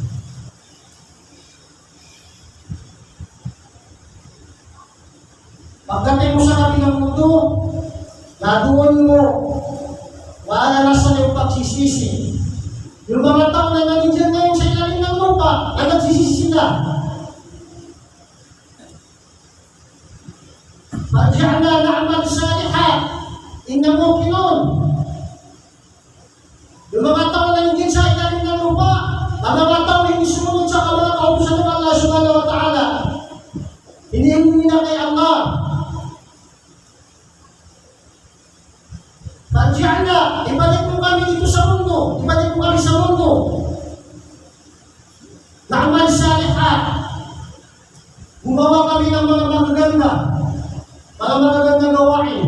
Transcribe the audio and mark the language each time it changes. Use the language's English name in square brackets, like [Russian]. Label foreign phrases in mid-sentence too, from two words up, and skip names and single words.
[Filipino] Pagdating mo sa kabilang mundo, na doon mo maalalasan yung pagsisisi. Yung mga tao na nandiyan ngayon sa ilalim ng lupa, ay nagsisisi sila. [Arabic] فارجعنا نعمل صالحا إنا موقنون. [Filipino] Yung mga tao na nandiyan sa ilalim ng lupa, ang mga tao na hindi sumunod sa mga kautusan ng [Arabic] الله سبحانه وتعالى, [Filipino] hinihingi na kay Allah. Farji'na, ibalik mo kami dito sa mundo, ibalik mo kami sa mundo. [Arabic] نعمل صالحا, [Filipino] gumawa kami ng mga magaganda, mga magagandang gawain.